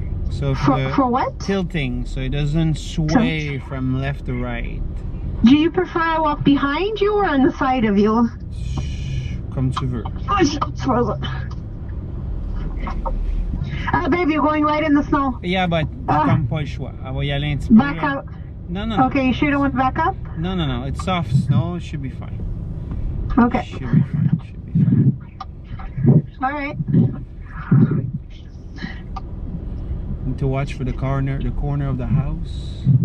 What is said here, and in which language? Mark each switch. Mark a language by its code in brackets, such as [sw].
[en] So For what? tilting, so it doesn't sway from left to right. Do you prefer I walk behind you or on the side of you? [fr] Comme tu veux. [en] Oh, shit, it's frozen. Babe, you're going right in the snow. Yeah, but [fr] comme pas le choix. Elle va y aller un petit peu. [en] Back up. No. Okay, you sure don't want to back up? No. It's soft snow. It should be fine. Okay. Should be fine. All right. Need to watch for the corner of the house.